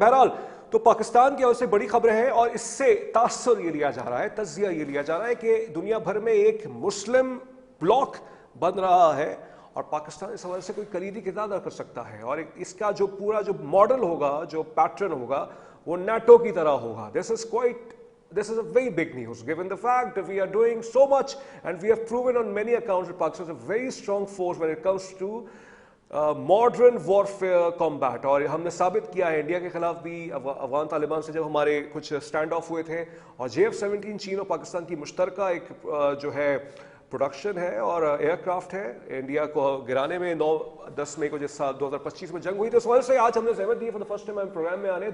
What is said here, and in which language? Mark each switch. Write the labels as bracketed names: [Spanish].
[Urdu] بہرحال تو پاکستان کی وجہ سے بڑی خبریں ہیں اور اس سے تاثر یہ لیا جا رہا ہے، تجزیہ یہ لیا جا رہا ہے کہ دنیا بھر میں ایک مسلم بلاک بن رہا ہے اور پاکستان اس حوالے سے کوئی کلیدی کردار ادا کر سکتا ہے اور اس کا جو پورا جو ماڈل ہوگا، جو پیٹرن ہوگا وہ نیٹو کی طرح ہوگا. [English] This is a very big news given the fact that we are doing so much and we have proven on many accounts that Pakistan is a very strong force when it comes to modern warfare combat. [Urdu] اور ہم نے ثابت کیا ہے India کے خلاف بھی افغان طالبان سے جب ہمارے کچھ اسٹینڈ آف ہوئے تھے اور JF-17 چین اور پاکستان کی مشترکہ ایک جو ہے پروڈکشن ہے اور ایئر کرافٹ ہے انڈیا کو گرانے میں 9-10 مئی کو جس سال 2025 میں جنگ ہوئی تھی. اس وجہ سے آج ہم نے زحمت دی [English] for the first time [Urdu] ہم پروگرام میں آنے.